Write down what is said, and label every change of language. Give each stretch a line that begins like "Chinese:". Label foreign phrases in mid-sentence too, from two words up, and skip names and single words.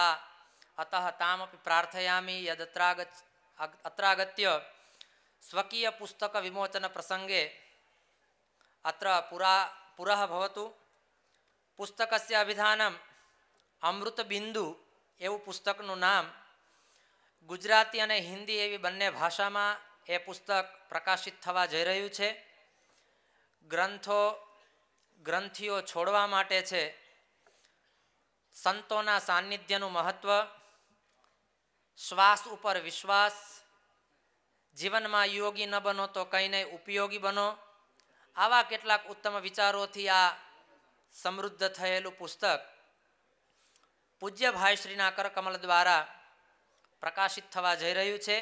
Sanskrit: अतः तामपि प्रार्थयामि यदत्रागत्य स्वकीयपुस्तकविमोचनप्रसङ्गे अत्र पुरः भवतु। पुस्तकस्य अभिधानम् अमृतबिंदु एवं
Gujarati: पुस्तकનું નામ ગુજરાતી અને હિન્દી એવી બંને ભાષામાં એ પુસ્તક પ્રકાશિત થવા જઈ રહ્યું છે। ગ્રંથિઓ છોડવા માટે છે। સંતોના સાનિધ્યનું મહત્વ, શ્વાસ ઉપર વિશ્વાસ, જીવનમાં યોગી ન બનો તો કંઈ નહીં ઉપયોગી બનો, આવા કેટલાક ઉત્તમ વિચારોથી આ સમૃદ્ધ થયેલું પુસ્તક પૂજ્ય ભાઈશ્રીના કરકમલ દ્વારા પ્રકાશિત થવા જઈ રહ્યું છે।